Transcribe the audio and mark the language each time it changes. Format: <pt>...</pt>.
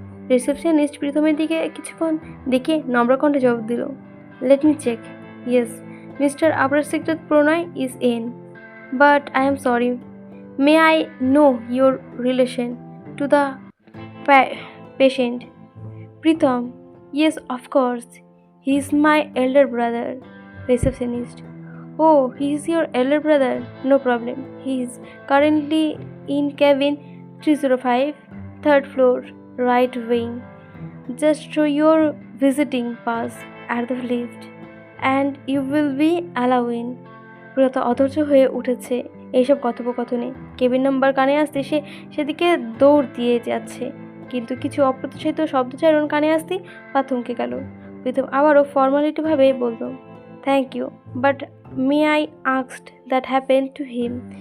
<bn>Receptionist প্রীতমের দিকে কিছুক্ষণ দেখে নম্র কণ্ঠে জবাব দিল,</bn> <en>Let me check. Yes, mister Abrar Sikdar Pranoy is in, but I am sorry, may I know your relation to the patient? Pritam, yes, of course. He is my elder brother. Receptionist, oh, he is your elder brother? No problem. He is currently in cabin 305, 3rd floor, right wing. Just show your visiting pass at the lift and you will be allowed in.</en> <bn>প্রিয়তা অধৈর্য হয়ে উঠেছে এইসব কথোপকথনে। Cabin number কানে আসতে সে সেদিকে দৌড় দিয়ে যাচ্ছে, কিন্তু কিছু অপ্রত্যাশিত শব্দোচ্চারণ কানে আসতেই পা থমকে গেল।</bn> <en>Pritam</en> <bn>আবারও ফর্মালিটিভাবে বলল,</bn> <en>Thank you, but may I asked that happen to him?</en>